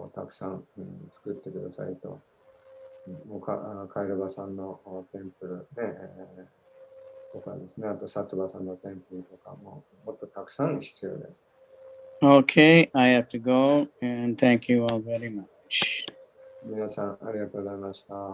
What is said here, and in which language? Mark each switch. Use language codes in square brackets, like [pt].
[ja] たくさん作ってくださいと。カイルバさんのテンプルとかですね、あと薩摩さんのテンプルとかもっとたくさん必要です。 [en] Okay, I have to go and thank you all very much. [ja] 皆さんありがとうございました。